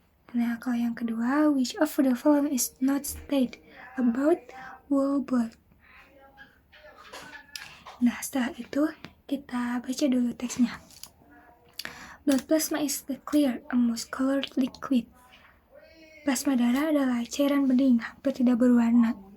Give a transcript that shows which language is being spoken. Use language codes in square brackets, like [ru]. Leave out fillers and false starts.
[id] Nah, kalau yang kedua, [en] which of the following is not stated about whole blood. [id] Nah, setelah itu kita baca dulu teksnya. [en] Blood plasma is the clear, almost colored liquid. [id] Plasma darah adalah cairan bening, hampir tidak berwarna.